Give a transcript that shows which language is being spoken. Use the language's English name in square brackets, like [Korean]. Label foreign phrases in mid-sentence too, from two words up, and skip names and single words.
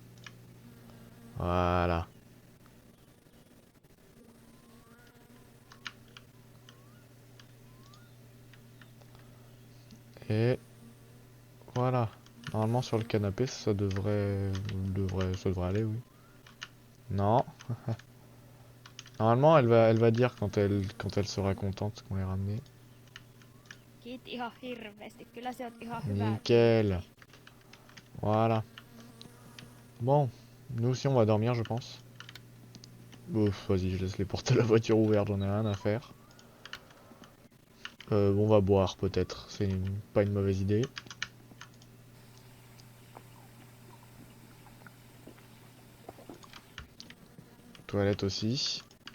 [French] Voilà. Et voilà. Normalement sur le canapé, ça devrait aller, oui. Non. Normalement, elle va dire quand elle sera contente qu'on l'ait ramené. [Finnish] Kiitti ihan hirveästi. Kyllä se oot ihan hyvä [French] Nickel. [Finnish] tyyppi. [French] Voilà. Bon, nous aussi on va dormir, je pense. Ouf, vas-y, je laisse les portes de la voiture ouvertes, j'en ai rien à faire. On va boire peut-être, pas une mauvaise idée. Toilette aussi.